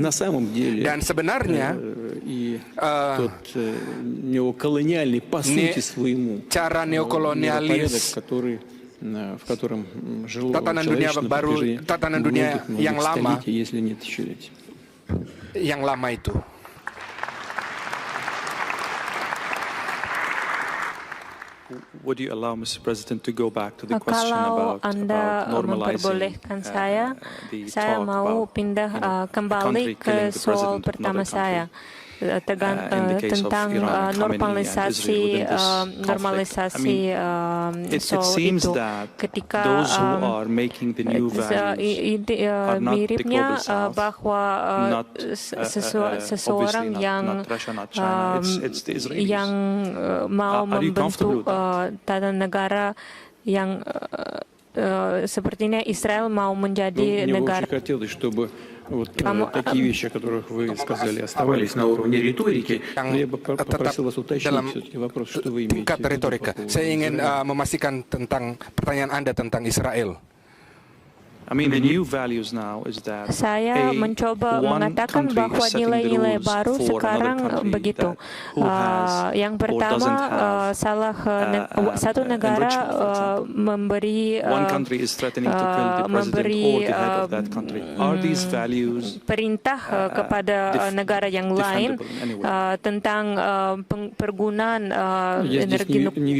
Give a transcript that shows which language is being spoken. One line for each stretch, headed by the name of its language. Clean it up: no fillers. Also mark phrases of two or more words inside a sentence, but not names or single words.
Indonesian: Dan sebenarnya cara neokolonialis, tatanan dunia baru, tatanan dunia yang lama itu.
English: Would you allow Mr. President to go back to the question
Indonesian: Kalau
English: about
Indonesian: Anda memperbolehkan saya mau pindah kembali ke soal pertama saya. Tentang normalisasi soal itu, ketika miripnya bahwa seseorang yang mau membentuk tata negara yang sepertinya Israel mau menjadi negara.
Russian: Такие вещи, о которых вы сказали, оставались на уровне риторики. Я бы попросил вас уточнить все-таки вопрос, что вы имеете в виду.
Indonesian: Saya ingin memastikan tentang pertanyaan Anda tentang Israel. Saya mencoba mengatakan bahwa nilai-nilai baru sekarang begitu. Yang pertama, satu negara memberi perintah kepada negara yang lain tentang penggunaan energi nuklir.